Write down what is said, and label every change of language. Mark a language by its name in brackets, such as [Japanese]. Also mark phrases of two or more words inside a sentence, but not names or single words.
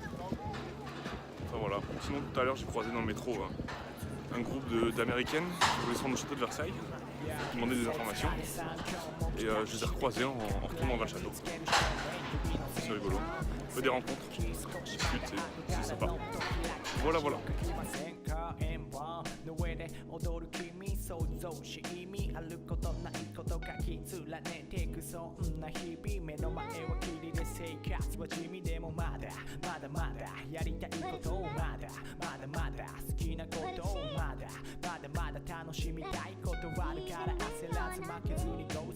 [French] Sinon tout à l'heure j'ai croisé dans le métro un groupe d'Américaines qui voulaient se rendre au château de Versailles, qui demandaient des informations. Et je les ai recroisées en retournant vers le château. C'est rigolo. On fait des rencontres, on discute, c'est sympa. Voilà. [Japanese] の上で踊る君想像し意味あることないことがき連ねてくそんな日々目の前は霧で生活は地味でもまだやりたいことをまだ好きなことをまだ楽しみたいことはあるから焦らず負けずに Go